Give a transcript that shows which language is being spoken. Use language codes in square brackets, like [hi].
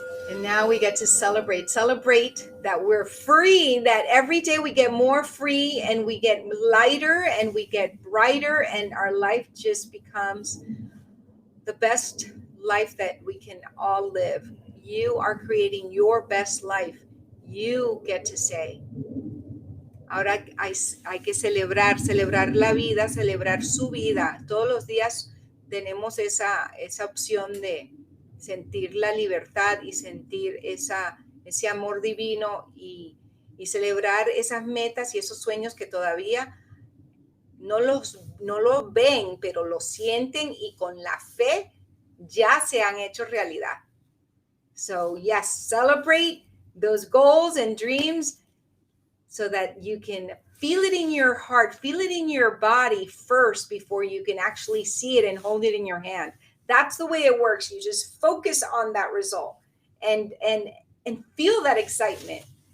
[en] And now we get to celebrate that we're free, that every day we get more free and we get lighter and we get brighter, and our life just becomes the best life that we can all live. You are creating your best life. You get to say. [es] Ahora hay que celebrar la vida, celebrar su vida. Todos los días tenemos esa opción de sentir la libertad y sentir ese amor divino y celebrar esas metas y esos sueños que todavía no los ven, pero los sienten y con la fe ya se han hecho realidad. [en] So yes, celebrate those goals and dreams so that you can feel it in your heart, feel it in your body first before you can actually see it and hold it in your hand. That's the way it works. You just focus on that result and feel that excitement.